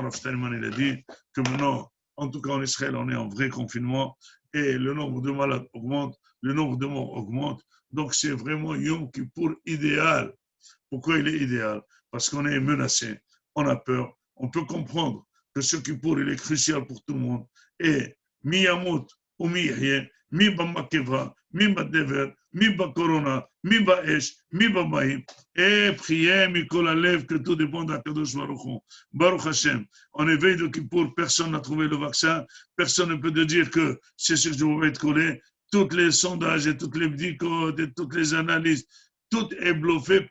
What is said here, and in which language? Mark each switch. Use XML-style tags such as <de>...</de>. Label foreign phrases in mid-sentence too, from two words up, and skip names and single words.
<fr>Rav Steinman, il a dit que maintenant, en tout cas en Israël, on est en vrai confinement. Et le nombre de malades augmente, le nombre de morts augmente. Donc, c'est vraiment Yom Kippour idéal. Pourquoi il est idéal? Parce qu'on est menacé, on a peur. On peut comprendre que ce Kippour, il est crucial pour tout le monde.</fr> <he>Et מי ימות ומי יחיה, מי במגפה, מי בדבר, מי בקורונה, מי באש, מי במים.</he> <fr>Et priez,</fr> <he>מכל הלב,</he> <fr>que tout dépend d'</fr> <he>הקדוש ברוך הוא. ברוך השם.</he> <fr>En éveil de Kippour, personne n'a trouvé le vaccin. Personne ne peut te dire que c'est ce que je vais être collé. Tous les sondages et toutes les bdicotes et toutes les analyses, tout est bluffé.</fr>